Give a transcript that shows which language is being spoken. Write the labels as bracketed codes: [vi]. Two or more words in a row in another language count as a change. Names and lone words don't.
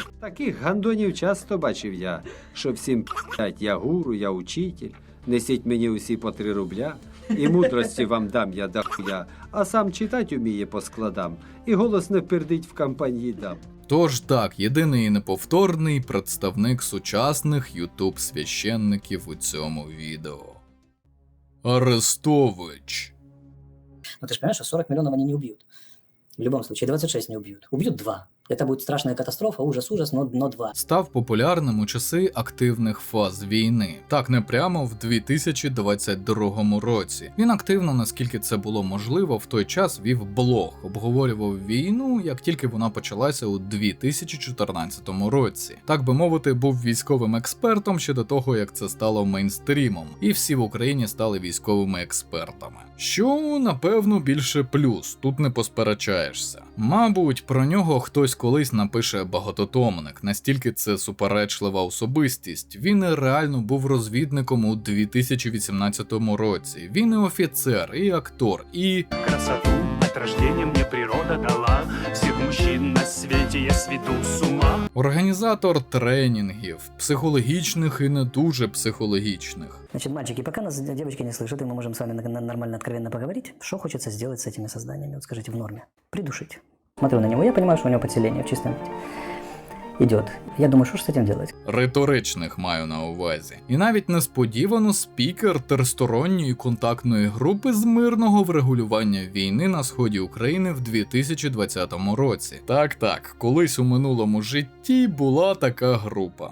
[uk] Таких гандонів часто бачив я, що всім п***ять, я гуру, я учитель, несіть мені усі по 3 рубля, і мудрості вам дам я дохуя, а сам читать уміє по складам, і голос не пердить в кампанії дам. Тож так, єдиний і неповторний представник сучасних ютуб-священників у цьому відео. Арестович. [ru] Но ты же понимаешь, что 40 миллионов они не убьют. В любом случае, 26 не убьют. Убьют 2. Это будет страшная катастрофа, ужас, но 2. [uk] Став популярним у часи активних фаз війни. Так, не прямо в 2022 році. Він активно, наскільки це було можливо, в той час вів блог, обговорював війну, як тільки вона почалася у 2014 році. Так би мовити, був військовим експертом ще до того, як це стало мейнстрімом, і всі в Україні стали військовими експертами. Що, напевно, більше плюс, тут не посперечаєшся. Мабуть, про нього хтось колись напише багатотомник, настільки це суперечлива особистість. Він реально був розвідником у 2018 році. Він і офіцер, і актор, і... [ru] Красоту от рождения мне природа дала. Всех мужчин на свете я сведу с ума. [uk] Організатор тренінгів, психологічних і не дуже психологічних. [ru] Значит, мальчики, пока нас девочки не слышат, и мы можем с вами нормально, откровенно поговорить, что хочется сделать с этими созданиями? Вот скажите, в норме. Придушить. Смотрю на него, я понимаю, что у него подселение в чистом виде. Идет. Я думаю, что ж с этим делать? [uk] Риторичних маю на увазі. І навіть несподівано спікер тристоронньої контактної групи з мирного врегулювання війни на сході України в 2020 році. Так, колись у минулому житті була така група.